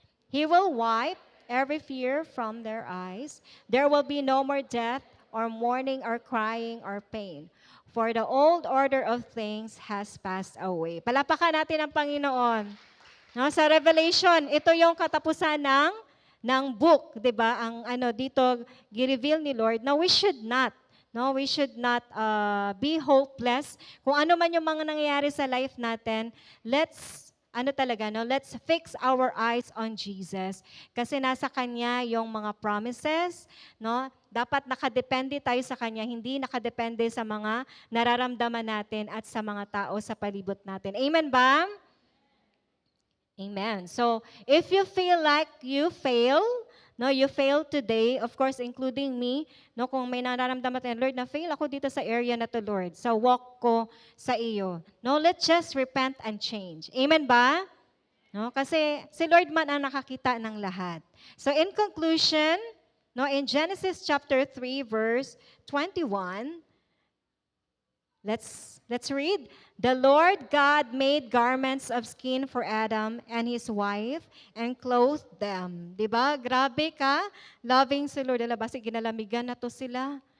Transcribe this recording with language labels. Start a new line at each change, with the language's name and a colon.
English: He will wipe every fear from their eyes. There will be no more death or mourning or crying or pain. For the old order of things has passed away.
Filipino: Palapakan natin ang Panginoon. No, sa Revelation, ito yung katapusan ng book, 'di ba? Ang dito gi-reveal ni Lord na
English: we should not be hopeless.
Filipino: Kung ano man yung mga nangyayari sa life natin,
English: let's fix our eyes on Jesus.
Filipino: Kasi nasa Kanya yung mga promises, no? Dapat nakadepende tayo sa Kanya, hindi nakadepende sa mga nararamdaman natin at sa mga tao sa palibot natin. Amen ba? Amen.
English: So, if you feel like you fail today, of course, including me,
Filipino: no, kung may nararamdaman tayo, Lord, na-fail ako dito sa area na to, Lord, sa walk ko sa iyo.
English: No, let's just repent and change.
Filipino: Amen ba? No, kasi si Lord man ang nakakita ng lahat.
English: So, in conclusion, no, in Genesis chapter 3, verse 21, let's read. The Lord God made garments of skin for Adam and his wife and clothed them.
Filipino: Diba? Grabe ka. Loving si Lord.
Hiligaynon: Basi ginalamigan na to sila.